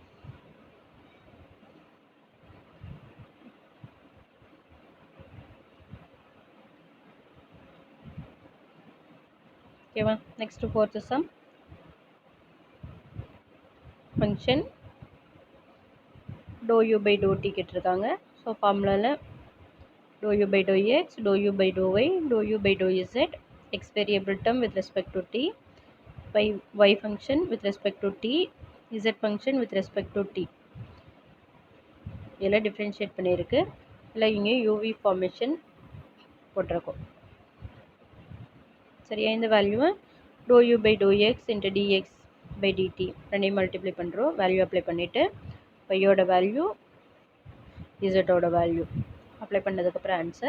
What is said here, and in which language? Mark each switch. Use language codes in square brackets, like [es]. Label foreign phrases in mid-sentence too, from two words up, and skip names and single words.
[ta] ஓகேவா? [en] next fourth sum. function dou u by dou t [ta] கேட்டிருக்காங்க. [en] ஸோ ஃபார்முலாவில் dou u by dou x, dou u by dou y, dou u by dou z, x variable term with respect to t, y function with respect to t, z function with respect to t [ta] இதெல்லாம் டிஃப்ரென்ஷியேட் பண்ணியிருக்கு. இல்லை இங்கே [en] UV formation [ta] போட்டிருக்கோம். சரியா? இந்த வேல்யூவை [en] dou u by dou x into dx by dt [ta] ரெண்டையும் மல்டிப்ளை பண்ணுறோம். [en] value apply [ta] பண்ணிவிட்டு ஒய்யோட வேல்யூ இசட்டோட [en] value apply [ta] பண்ணதுக்கப்புறம் ஆன்சர்.